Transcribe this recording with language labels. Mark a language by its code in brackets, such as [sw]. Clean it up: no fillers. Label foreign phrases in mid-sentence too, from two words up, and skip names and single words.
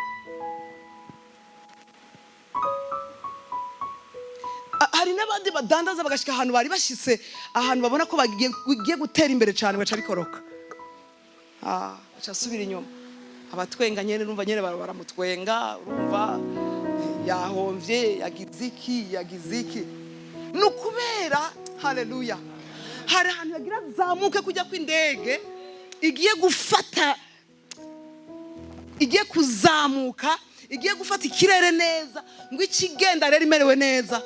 [rn] Hari n'abandi badandaza bagashika ahantu bari bashitse, ahantu babona ko bagiye gutera imbere cyane, baca bikoroka. Baca subira inyuma. Abatwenga nyene urumva nyene baramutwenga, urumva yahomvye, yagiziki. Nukubera, haleluya, hari ahantu yagira zamuke kujya kw'indege, igiye gufata, igiye kuzamuka, igiye gufata ikirere neza, ngo ikigenda rero imerewe neza.